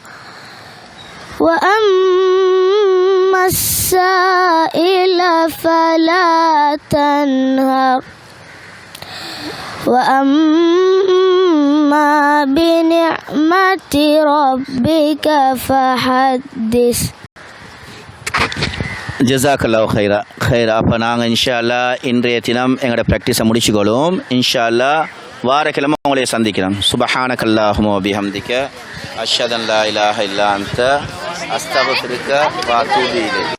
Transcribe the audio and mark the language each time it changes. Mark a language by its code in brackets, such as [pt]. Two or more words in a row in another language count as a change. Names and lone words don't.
[ar] وأما السائل فلا تنهر وأما بنعمة ربك فحدث. جزاك الله خيرا. [ta] அப்போ நாங்கள் [ar] إن شاء الله [ta] இன்றைய தினம் எங்களோட ப்ராக்டிஸை முடிச்சுக்கொள்வோம். [ar] إن شاء الله [ta] வாரக்கிழமை உங்களை சந்திக்கிறோம். [ar] سبحانك اللهم وبحمدك أشهد أن لا إله إلا أنت أستغفرك وأتوب إليك.